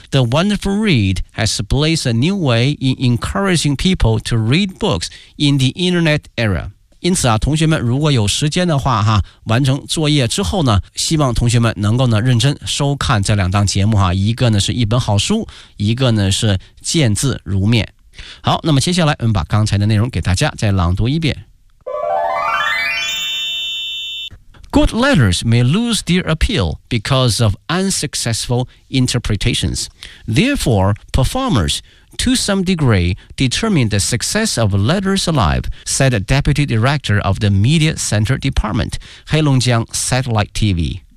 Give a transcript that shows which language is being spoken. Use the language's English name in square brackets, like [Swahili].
[English] The Wonderful Read has blazed a new way in encouraging people to read books in the internet era。 [Chinese] 因此啊，同学们如果有时间的话哈，完成作业之后呢，希望同学们能够呢认真收看这两档节目哈，一个呢是一本好书，一个呢是见字如面。好，那么接下来我们把刚才的内容给大家再朗读一遍。 [English] Good letters may lose their appeal because of unsuccessful interpretations. Therefore, performers, to some degree, determine the success of Letters Alive, said a deputy director of the Media Center Department, Heilongjiang Satellite TV.